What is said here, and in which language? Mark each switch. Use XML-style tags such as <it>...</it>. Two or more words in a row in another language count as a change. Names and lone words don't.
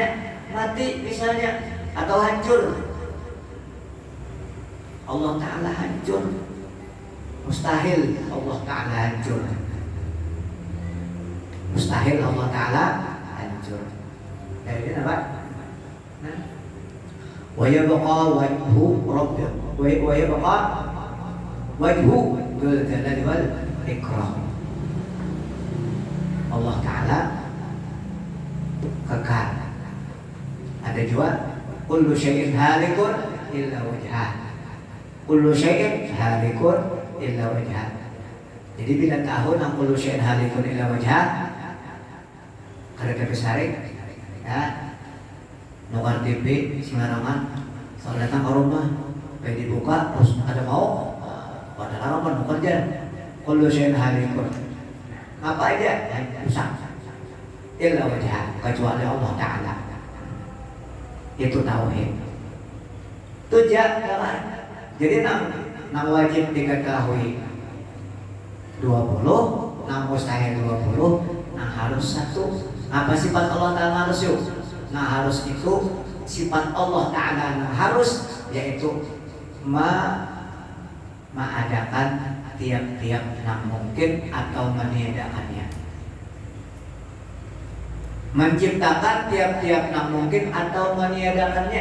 <id>Mati misalnya, atau hancur. Allah Ta'ala hancur. Mustahil Allah Ta'ala hancur. Mustahil Allah Ta'ala hancur. Dari ini apa?</id> <ar>ويبقى وجه ربه. ويبقى وجه ذو الجلال والإكرام.</ar> <id>Allah Ta'ala kekal. Ada juga</id> <ar>كل شيء هالك إلا وجهه. كل شيء هالك إلا وجهه.</ar> <bjn>Jadi bila tahu nang</bjn> <ar>كل شيء هالك إلا وجهه,</ar> <bjn>kada kebesarik ya, nukar TV sembarangan. Kalau datang ke rumah kayak dibuka terus ada mau pada larang nukar aja.</bjn> <ar>كل شيء هالك,</ar> <id>apa aja yang rusak</id> <ar>إلا وجهه,</ar> <id>kecuali Allah Ta'ala. Itu tauhid. Itu jangan.</id> <bjn>Jadi nang wajib diketahui 20, nang mustahil 20, nang harus 1. Apa sifat Allah Ta'ala harus yuk?</bjn> <id>Nah harus itu sifat Allah Ta'ala nah harus, yaitu mengadakan tiap-tiap yang mungkin atau meniadakannya. Menciptakan tiap-tiap yang mungkin atau meniadakannya.</id>